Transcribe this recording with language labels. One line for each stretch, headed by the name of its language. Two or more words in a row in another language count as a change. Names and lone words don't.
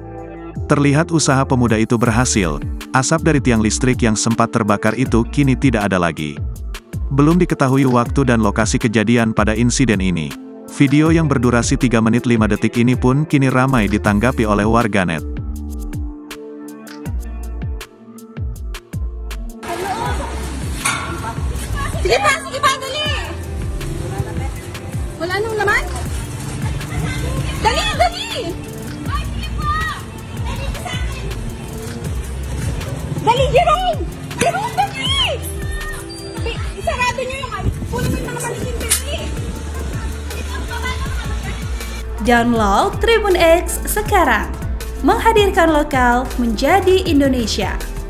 Indonesian: Terlihat usaha pemuda itu berhasil, asap dari tiang listrik yang sempat terbakar itu kini tidak ada lagi. Belum diketahui waktu dan lokasi kejadian pada insiden ini. Video yang berdurasi 3 menit 5 detik ini pun kini ramai ditanggapi oleh warganet.
Filipino: Sige pa, dali! Wala nang laman? Dali! Ay, sige po! Dali sa akin! Dali, Jerome! Jerome, dali! Isarado niyo yung kunin mo yung mga maliking dali!
Indonesian: Download Tribun X sekarang. Menghadirkan lokal menjadi Indonesia.